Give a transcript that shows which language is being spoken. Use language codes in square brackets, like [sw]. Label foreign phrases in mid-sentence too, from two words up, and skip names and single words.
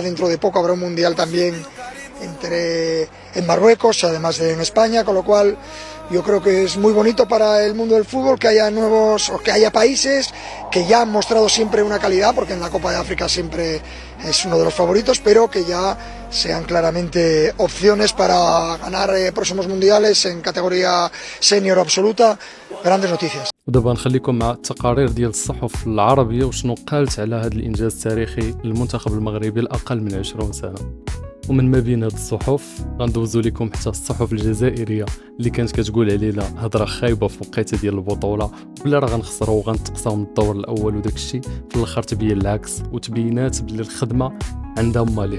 [es] Dentro de poco habrá un mundial también en Marruecos, además de en España, con lo cual yo creo que es muy bonito para el mundo del fútbol que haya nuevos, o que haya países que ya han mostrado siempre una calidad, porque en la Copa de África siempre es uno de los favoritos, pero que ya sean claramente opciones para ganar próximos mundiales en categoría senior absoluta. Grandes noticias. [ar] ودابا نخليكم مع التقارير ديال الصحف العربيه وشنو قالت على هذا الانجاز التاريخي للمنتخب المغربي الاقل من 20 سنه. ومن ما بين هاد الصحف غندوزو لكم حتى الصحف الجزائريه اللي كانت كتقول علينا هضره خايبه في وقيته ديال البطوله، ولا راه غنخسروا وغنتقصاو من الدور الاول وداك الشيء، في الاخر تبين العكس وتبينات باللي الخدمه عندها ماليها.